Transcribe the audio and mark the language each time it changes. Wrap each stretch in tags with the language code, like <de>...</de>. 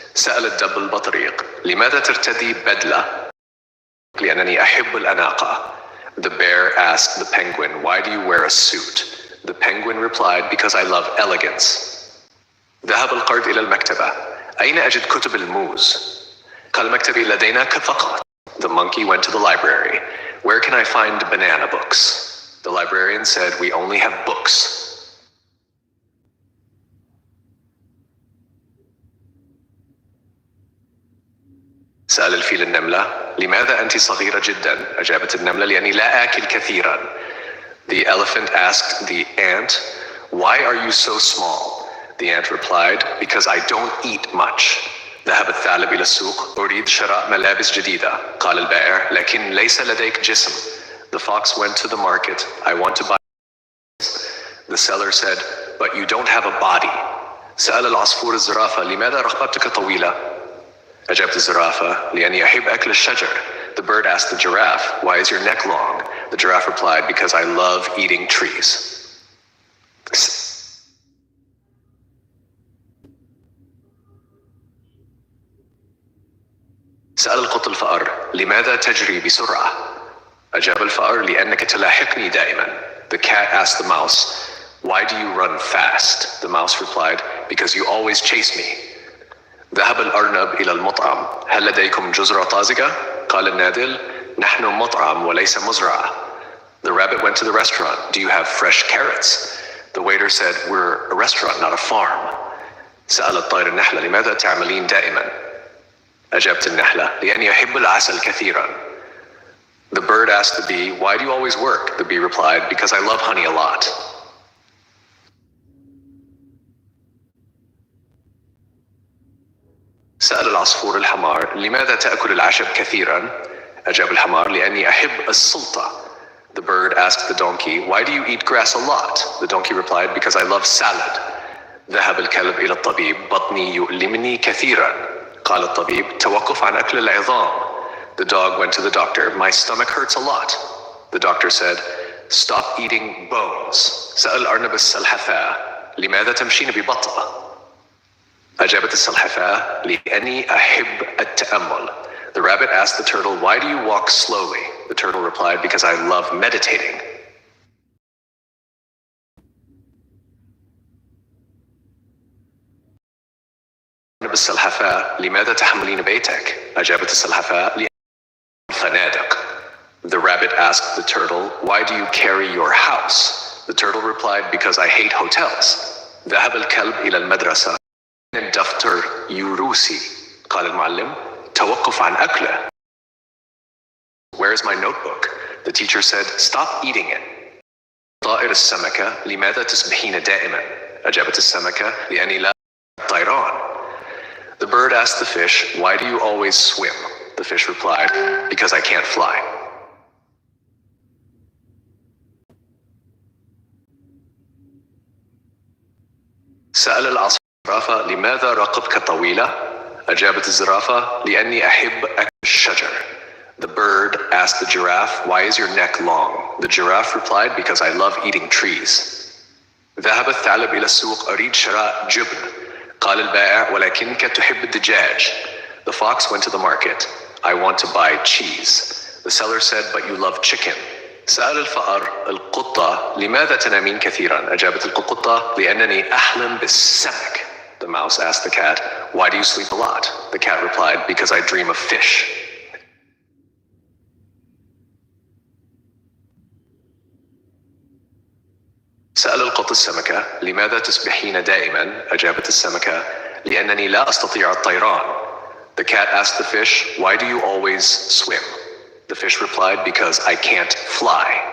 <ar>سأل الدب البطريق: لماذا ترتدي بدلة؟ لأنني أحب الأناقة.</ar> <en>The bear asked the penguin, why do you wear a suit? The penguin replied, because I love elegance.</en> <ar>ذهب القرد إلى المكتبة. أين أجد كتب الموز؟ قال مكتبي لدينا فقط.</ar> <en>The monkey went to the library. Where can I find banana books? The librarian said, we only have books.</en> <ar>سأل الفيل النملة: لماذا أنت صغيرة جدا؟ أجابت النملة: لأني لا آكل كثيرا.</ar> <en>The elephant asked the ant, why are you so small? The ant replied, because I don't eat much.</en> <ar>ذهب الثعلب إلى السوق. أريد شراء ملابس جديدة. قال البائع: لكن ليس لديك جسم.</ar> <en>The fox went to the market. I want to buy. The seller said, but you don't have a body.</en> <ar>سأل العصفور الزرافة: لماذا رقبتك طويلة؟ أجابت الزرافة: لأني أحب أكل الشجر.</ar> <en>The bird asked the giraffe, why is your neck long? The giraffe replied, because I love eating trees.</en> <ar>سأل القط الفأر: لماذا تجري بسرعة؟ أجاب الفأر: لأنك تلاحقني دائما.</ar> <en>The cat asked the mouse, why do you run fast? The mouse replied, because you always chase me.</en> <ar>ذهب الأرنب إلى المطعم. هل لديكم جزرة طازجة؟ قال النادل: نحن مطعم وليس مزرعة.</ar> <en>The rabbit went to the restaurant. Do you have fresh carrots? The waiter said, we're a restaurant, not a farm.</en> <ar>سأل الطير النحلة: لماذا تعملين دائما؟ أجابت النحلة: لأني أحب العسل كثيرا.</ar> <en>The bird asked the bee, why do you always work? The bee replied, because I love honey a lot.</en> <ar>سأل العصفور الحمار: لماذا تأكل العشب كثيرا؟ أجاب الحمار: لأني أحب السلطة.</ar> <en>The bird asked the donkey, why do you eat grass a lot? The donkey replied, because I love salad.</en> <ar>ذهب الكلب إلى الطبيب. بطني يؤلمني كثيرا. قال الطبيب: توقف عن أكل العظام.</ar> <en>The dog went to the doctor. My stomach hurts a lot. The doctor said, stop eating bones.</en> <ar>سأل أرنب السلحفاة: لماذا تمشين ببطء؟ أجابت السلحفاة: لأني أحب التأمل.</ar> <en>The rabbit asked the turtle, "Why do you walk slowly?" The turtle replied, "Because I love meditating."</en> <ar>السلحفاة لماذا تحملين بيتك؟ أجابت السلحفاة لأن الفنادق.</ar> <en>The rabbit asked the turtle, "Why do you carry your house?" The turtle replied, "Because I hate hotels."</en> <ar>ذهب الكلب إلى المدرسة. الدفتر يروسي. قال المعلم، توقف عن أكله.</ar> <en>Where is my notebook? The teacher said, "Stop eating it."</en> <ar>طائر السمكة لماذا تسبحين دائما؟ أجابت السمكة لأني لا طيران.</ar> <en>The bird asked the fish, "Why do you always swim?" The fish replied, "Because I can't fly."</en> <ar>سأل العصفورة لماذا رقبتك طويلة؟ أجابت الزرافة لأني أحب أكل الشجر.</ar> <en>The bird asked the giraffe, "Why is your neck long?" The giraffe replied, "Because I love eating trees."</en> <ar>ذهب الثعلب إلى السوق. أريد شراء جبن. قال البائع ولكنك تحب الدجاج.</ar> <en>The fox went to the market. I want to buy cheese. The seller said, "But you love chicken."</en> <ar>سأل الفأر القطة لماذا تنامين كثيرا؟ أجابت القطة لأنني أحلم بالسمك.</ar> <en>The mouse asked the cat, "Why do you sleep a lot?" The cat replied, "Because I dream of fish."</en> <ar>سأل القط السمكة لماذا تسبحين دائما؟ أجابت السمكة لأنني لا أستطيع الطيران.</ar> <en>The cat asked the fish, "Why do you always swim?" The fish replied, "Because I can't fly."</en>